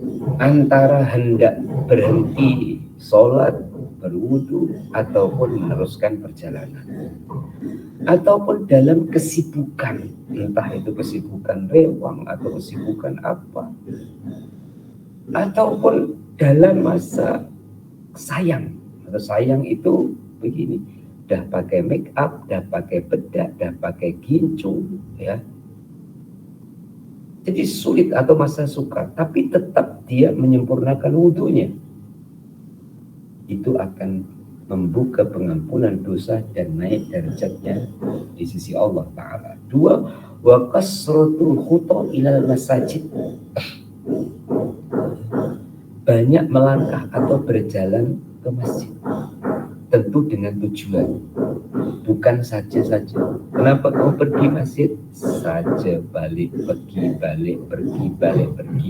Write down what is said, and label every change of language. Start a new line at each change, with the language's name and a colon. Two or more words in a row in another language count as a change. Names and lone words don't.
Malay: antara hendak berhenti sholat, berwudu, ataupun meneruskan perjalanan, ataupun dalam kesibukan, entah itu kesibukan rewang atau kesibukan apa, ataupun dalam masa sayang. Atau sayang itu begini, dah pakai make up, dah pakai bedak, dah pakai gincu, ya. Jadi sulit atau masa suka, tapi tetap dia menyempurnakan wudunya. Itu akan membuka pengampunan dosa dan naik derajatnya di sisi Allah Ta'ala.
Arabic: 2، وكثرة الخطا إلى المساجد.
Malay: Banyak melangkah atau berjalan ke masjid. Tentu dengan tujuan, bukan saja-saja. Kenapa kau pergi masjid? Saja balik, pergi, balik, pergi, balik, pergi.